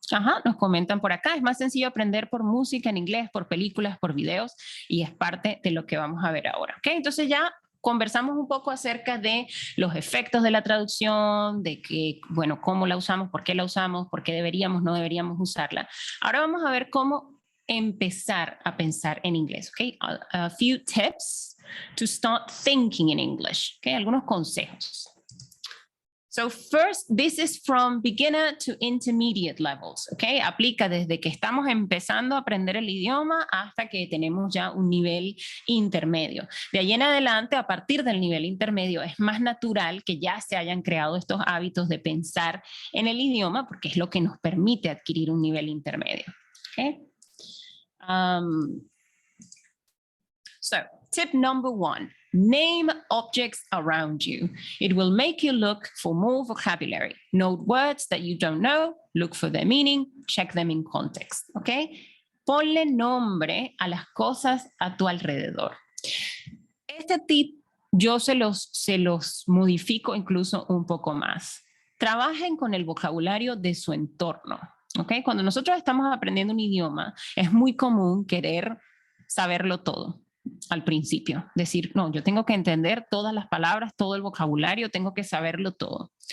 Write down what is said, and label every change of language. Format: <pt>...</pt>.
<es>Ajá, nos comentan por acá, es más sencillo aprender por música en inglés, por películas, por videos, y es parte de lo que vamos a ver ahora. ¿Ok? Entonces ya conversamos un poco acerca de los efectos de la traducción, de que, bueno, cómo la usamos, por qué deberíamos, no deberíamos usarla. Ahora vamos a ver cómo empezar a pensar en inglés. ¿Ok?</es> <en>A few tips to start thinking in English. ¿Ok?</en> <es>Algunos consejos.</es> <en>So first, this is from beginner to intermediate levels, ¿ok?</en> <es>Aplica desde que estamos empezando a aprender el idioma hasta que tenemos ya un nivel intermedio. De ahí en adelante, a partir del nivel intermedio, es más natural que ya se hayan creado estos hábitos de pensar en el idioma porque es lo que nos permite adquirir un nivel intermedio, ¿ok?</es> <en>So, tip number 1. Name objects around you. It will make you look for more vocabulary. Note words that you don't know, look for their meaning, check them in context, ¿ok?</en> <es>Ponle nombre a las cosas a tu alrededor. Este tip yo se los modifico incluso un poco más. Trabajen con el vocabulario de su entorno, ¿ok? Cuando nosotros estamos aprendiendo un idioma, es muy común querer saberlo todo al principio, decir, no, yo tengo que entender todas las palabras, todo el vocabulario, tengo que saberlo todo.</es>